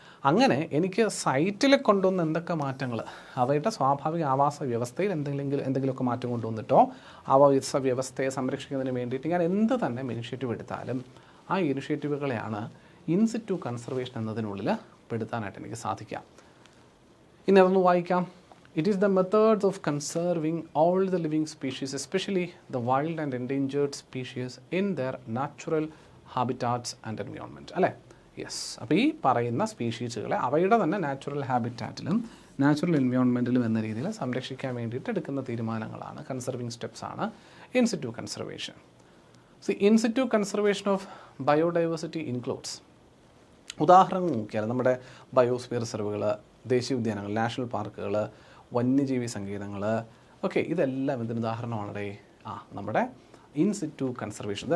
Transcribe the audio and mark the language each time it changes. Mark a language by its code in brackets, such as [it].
[ml] അങ്ങനെ എനിക്ക് സൈറ്റിൽ കൊണ്ടുവന്ന എന്തൊക്കെ മാറ്റങ്ങൾ, അവയുടെ സ്വാഭാവിക ആവാസ വ്യവസ്ഥയിൽ എന്തെങ്കിലുമൊക്കെ മാറ്റം കൊണ്ടുവന്നിട്ടോ ആവാസ വ്യവസ്ഥയെ സംരക്ഷിക്കുന്നതിന് വേണ്ടിയിട്ട് ഞാൻ എന്ത് തന്നെ ഇനിഷ്യേറ്റീവ് എടുത്താലും ആ ഇനിഷ്യേറ്റീവുകളെയാണ് ഇൻ സിറ്റു കൺസർവേഷൻ എന്നതിനുള്ളിൽ പെടുത്താനായിട്ട് എനിക്ക് സാധിക്കാം. ഇനി അതൊന്ന് വായിക്കാം. [en] It is the methods of conserving all the living species, especially the wild and endangered species, in their natural habitats and environment. [ml] അല്ലേ? യെസ്. അപ്പോൾ ഈ പറയുന്ന സ്പീഷീസുകളെ അവയുടെ തന്നെ നാച്ചുറൽ ഹാബിറ്റാറ്റിലും നാച്ചുറൽ എൻവയോൺമെൻറ്റിലും എന്ന രീതിയിൽ സംരക്ഷിക്കാൻ വേണ്ടിയിട്ട് എടുക്കുന്ന തീരുമാനങ്ങളാണ്, conserving സ്റ്റെപ്സാണ് in situ conservation. [en] in situ conservation of biodiversity includes, [ml] ഉദാഹരണം നോക്കിയാൽ നമ്മുടെ ബയോസ്ഫിയർ റിസർവുകൾ, ദേശീയ ഉദ്യാനങ്ങൾ, നാഷണൽ പാർക്കുകൾ, വന്യജീവി സങ്കേതങ്ങൾ, ഓക്കെ, ഇതെല്ലാം ഇതിന് ഉദാഹരണമാണേ നമ്മുടെ ഇൻ സിറ്റു കൺസർവേഷൻ.